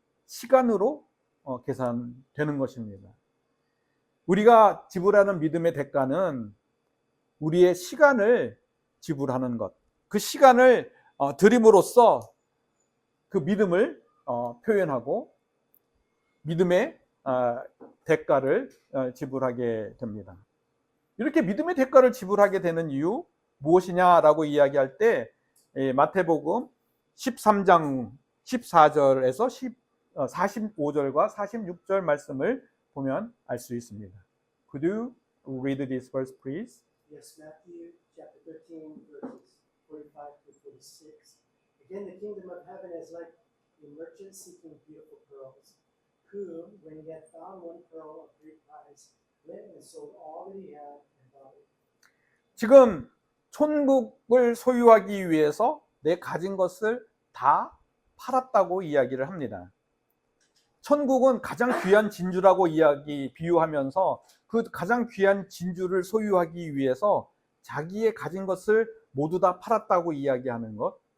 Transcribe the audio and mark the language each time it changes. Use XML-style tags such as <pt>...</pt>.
<ko>시간으로 계산되는 것입니다. 우리가 지불하는 믿음의 대가는 우리의 시간을 지불하는 것, 그 시간을 드림으로써 그 믿음을 표현하고 믿음의 대가를 지불하게 됩니다. 이렇게 믿음의 대가를 지불하게 되는 이유 무엇이냐라고 이야기할 때 마태복음 13장 14절에서 45절과 46절 말씀을 보면 알 수 있습니다.</ko> <en>Could you read this verse, please? Yes, Matthew chapter 13, verses 45 to 46. Again, the kingdom of heaven is like a merchant seeking beautiful pearls, who, when he had found one pearl of great price, went and sold all that he had and bought it.</en> <ko>지금 천국을 소유하기 위해서 내 가진 것을 다 팔았다고 이야기를 합니다. 천국은 가장 귀한 진주라고 비유하면서 그 가장 귀한 진주를 소유하기 위해서 자기의 가진 것을 모두 다 팔았다고 이야기하는 것,</ko>